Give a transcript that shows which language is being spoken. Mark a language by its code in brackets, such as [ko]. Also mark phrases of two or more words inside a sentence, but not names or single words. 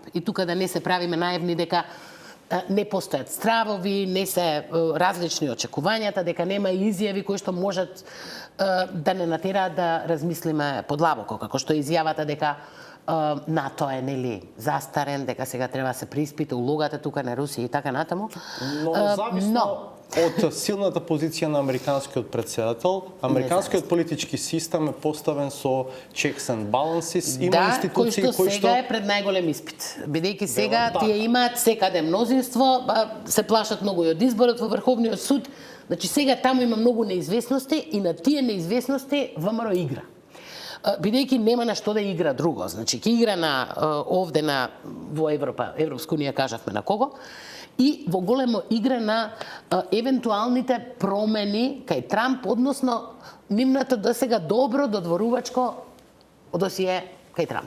[mk] И тука да не се правиме наивни дека не постојат стравови, не се различни очекувањата, дека нема изјави кои што можат да не натераат да размислиме подлабоко, како што е изјавата дека НАТО е нели застарен, дека сега треба да се преиспита улогата тука на Русија и така натаму. Но зависно од силната позиција на американскиот председател, американскиот политички систем е поставен со [en] checks and balances, [mk] има институции кои што сега е пред најголем испит. Бидејќи сега тие имаат секаде мнозинство, се плашат многу и од изборот во Врховниот суд. Значи сега таму има многу неизвестности и на тие неизвестности ВМРО игра. Бидејќи нема на што да игра друго. Значи ќе игра овде во Европа, Европска унија кажавме на кого, и во големо игра на евентуалните промени кај Трамп, односно нивната досега добро додворувачко досие кај Трамп.